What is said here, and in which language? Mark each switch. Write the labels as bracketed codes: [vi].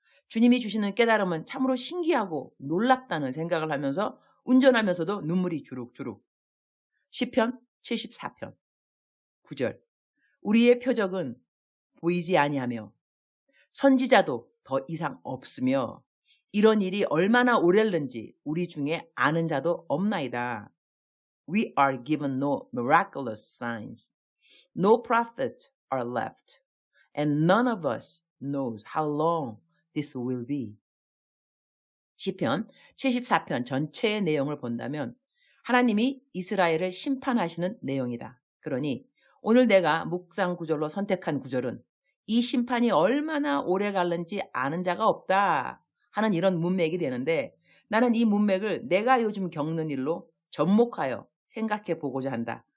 [ko] 주님이 주시는 깨달음은 참으로 신기하고 놀랍다는 생각을 하면서 운전하면서도 눈물이 주룩주룩. 시편 74편 9절. 우리의 표적은 보이지 아니하며 선지자도 더 이상 없으며 이런 일이 얼마나 오랬는지 우리 중에 아는 자도 없나이다. [en] We are given no miraculous signs. No prophets are left. And none of us knows how long this will be. [ko] 시편 74편 전체의 내용을 본다면 하나님이 이스라엘을 심판하시는 내용이다. 그러니 오늘 내가 묵상 구절로 선택한 구절은 이 심판이 얼마나 오래 갈는지 아는 자가 없다 하는 이런 문맥이 되는데 나는 이 문맥을 내가 요즘 겪는 일로 접목하여 생각해 보고자 한다.